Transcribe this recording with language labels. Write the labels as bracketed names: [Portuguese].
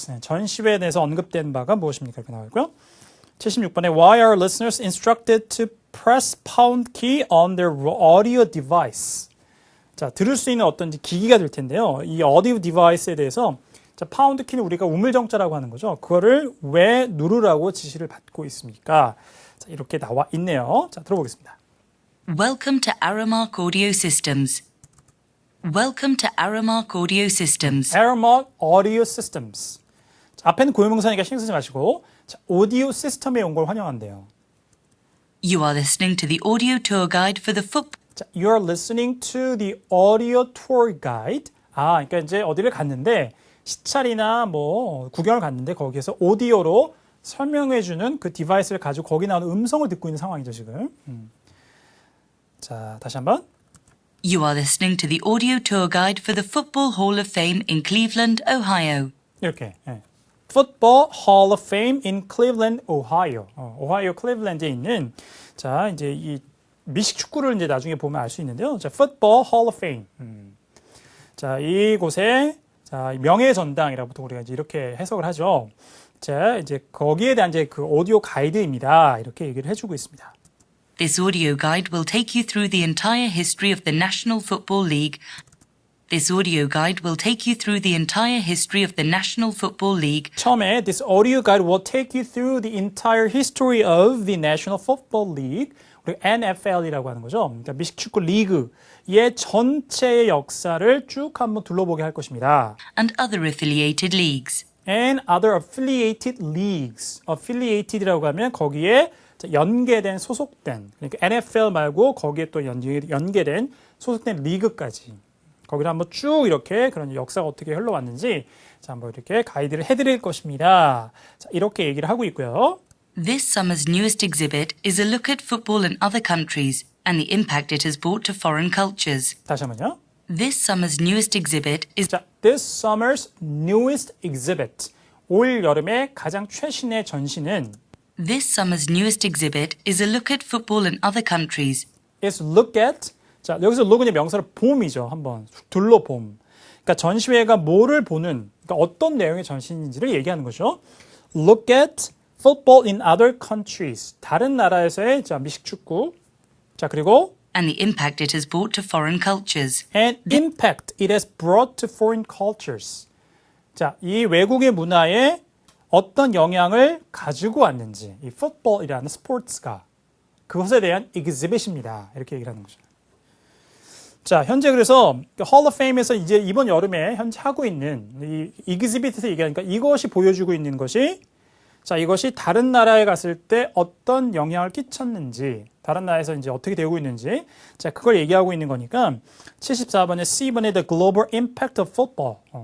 [Korean] 전시회에 대해서 언급된 바가 무엇입니까? 이렇게 나와 있고요. [English] 76번에 Why are listeners instructed to press pound key on their audio device? [Korean] 자, 들을 수 있는 어떤 기기가 될 텐데요. 이 audio device에 대해서 자, 파운드 키는 우리가 우물정자라고 하는 거죠. 그거를 왜 누르라고 지시를 받고 있습니까? 자, 이렇게 나와 있네요. 자, 들어보겠습니다. [English] Welcome to Aramark Audio Systems. Welcome to Aramark Audio Systems. Aramark Audio Systems. [Korean] 자, 앞에는 고유명사니까 신경 쓰지 마시고 자, 오디오 시스템에 온 걸 환영한대요. [English] You are listening to the audio tour guide for the football. 자, you are listening to the audio tour guide. [Korean] 아, 그러니까 이제 어디를 갔는데 시찰이나 뭐 구경을 갔는데 거기에서 오디오로 설명해주는 그 디바이스를 가지고 거기 나오는 음성을 듣고 있는 상황이죠 지금. 자, 다시 한번. [English] You are listening to the audio tour guide for the Football Hall of Fame in Cleveland, Ohio. [Korean] 이렇게. 예. [English] Football Hall of Fame in Cleveland, Ohio. [Korean] 오하이오 클리블랜드에 있는 자 이제 이 미식 축구를 이제 나중에 보면 알 수 있는데요. [English] 자, Football Hall of Fame. [Korean] 자, 이곳에 자 명예 전당이라고 보통 우리가 이제 이렇게 해석을 하죠. 자, 이제 거기에 대한 이제 그 오디오 가이드입니다. 이렇게 얘기를 해주고 있습니다. [English] This audio guide will take you through the entire history of the National Football League. This audio guide will take you through the entire history of the National Football League. [Korean] 처음에 [English] this audio guide will take you through the entire history of the National Football League. [Korean] 우리 NFL이라고 하는 거죠. 그러니까 미식 축구 리그의 전체의 역사를 쭉 한번 둘러보게 할 것입니다. [English] And other affiliated leagues. And other affiliated leagues. [Korean] affiliated이라고 하면 거기에 연계된 소속된 그러니까 NFL 말고 거기에 또 연계된 소속된 리그까지 거기를 한번 쭉 이렇게 그런 역사가 어떻게 흘러왔는지 자 한번 이렇게 가이드를 해드릴 것입니다. 자, 이렇게 얘기를 하고 있고요. [English] This summer's newest exhibit is a look at football in other countries and the impact it has brought to foreign cultures. [Korean] 다시 한번요. [English] This summer's newest exhibit is 자, this summer's newest exhibit. [Korean] 올 여름의 가장 최신의 전시는 [English] This summer's newest exhibit is a look at football in other countries. is look at. [Korean] 자, 여기서 look은 명사로 봄이죠. 한번 둘러봄. 그러니까 전시회가 뭐를 보는, 그러니까 어떤 내용의 전시인지를 얘기하는 거죠. [English] Look at football in other countries. [Korean] 다른 나라에서의 자, 미식축구. 자, 그리고 [English] And the impact it has brought to foreign cultures. and impact it has brought to foreign cultures. [Korean] 자, 이 외국의 문화에 어떤 영향을 가지고 왔는지 이 풋볼이라는 스포츠가 그것에 대한 exhibit입니다. 이렇게 얘기를 하는 거죠. 자, 현재 그래서 Hall of Fame에서 이제 이번 여름에 현재 하고 있는 이 exhibit에서 얘기하니까 이것이 보여주고 있는 것이 자, 이것이 다른 나라에 갔을 때 어떤 영향을 끼쳤는지 다른 나라에서 이제 어떻게 되고 있는지 자, 그걸 얘기하고 있는 거니까 74번에 C번에 [English] The Global Impact of Football.